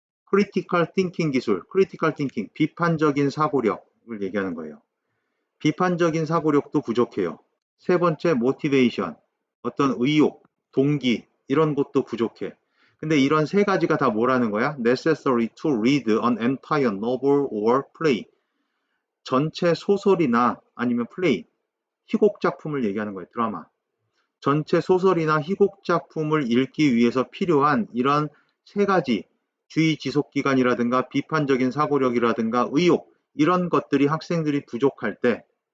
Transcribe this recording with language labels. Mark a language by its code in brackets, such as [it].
[ko] 크리티컬 띵킹 기술, 크리티컬 띵킹, 비판적인 사고력을 얘기하는 거예요. 비판적인 사고력도 부족해요. 세 번째 모티베이션, 어떤 의욕, 동기 이런 것도 부족해. 근데 이런 세 가지가 다 뭐라는 거야? [en] necessary to read an entire novel or play. [ko] 전체 소설이나 아니면 플레이, 희곡 작품을 얘기하는 거예요. 드라마. 전체 소설이나 희곡 작품을 읽기 위해서 필요한 이런 세 가지 주의 지속 기간이라든가 비판적인 사고력이라든가 의욕 이런 것들이 학생들이 부족할 때